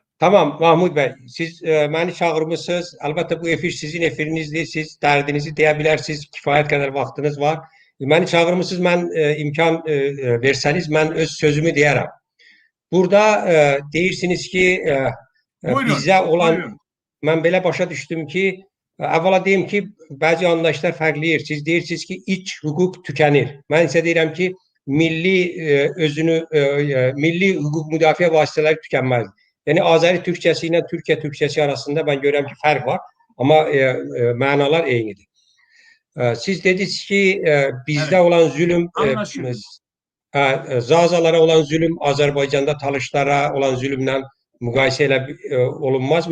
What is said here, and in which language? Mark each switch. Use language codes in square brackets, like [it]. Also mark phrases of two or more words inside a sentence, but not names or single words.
[tr] Tamam Mahmud Bey, siz beni çağırmışsınız. Elbette bu efir sizin efirinizdir. Siz derdinizi deyebilirsiniz. Kifayet kadar vaktiniz var. Beni çağırmışsınız. Ben imkan verseniz ben öz sözümü deyerim. [az] Burada deyirsiniz ki bize olan [tr] Buyurun. [az] ben belə başa düşdüm ki əvvəla deyim ki bəzi anlayışlar fərqləyir. Siz deyirsiniz ki iç hüquq tükənir. Mən isə deyirəm ki milli hüquq müdafiə vasitələri tükənməlidir. [tr] Yani Azeri Türkçesi ile Türkiye Türkçesi arasında ben görüyorum ki fark var ama manalar eynidir. Siz dediniz ki bizde evet. Olan zulüm, Zazalara olan zulüm Azerbaycan'da Talışlara olan zulümle [az] müqayisə olunmaz.